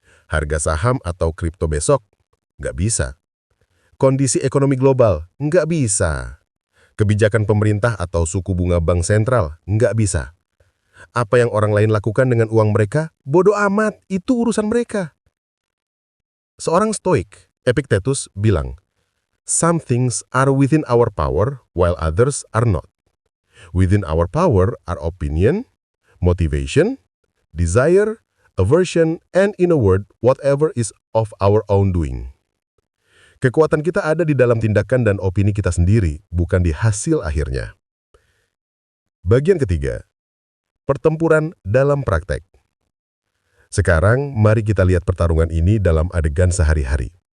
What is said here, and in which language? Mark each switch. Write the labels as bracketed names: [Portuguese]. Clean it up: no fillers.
[Indonesian] Harga saham atau kripto besok, nggak bisa. Kondisi ekonomi global, nggak bisa. Kebijakan pemerintah atau suku bunga bank sentral, nggak bisa. Apa yang orang lain lakukan dengan uang mereka, bodoh amat, itu urusan mereka. Seorang stoik, Epictetus, bilang, [English] "Some things are within our power, while others are not. Within our power are opinion, motivation, desire, aversion, and in a word, whatever is of our own doing." [Indonesian] Kekuatan kita ada di dalam tindakan dan opini kita sendiri, bukan di hasil akhirnya. Bagian ketiga, pertempuran dalam praktek. Sekarang, mari kita lihat pertarungan ini dalam adegan sehari-hari.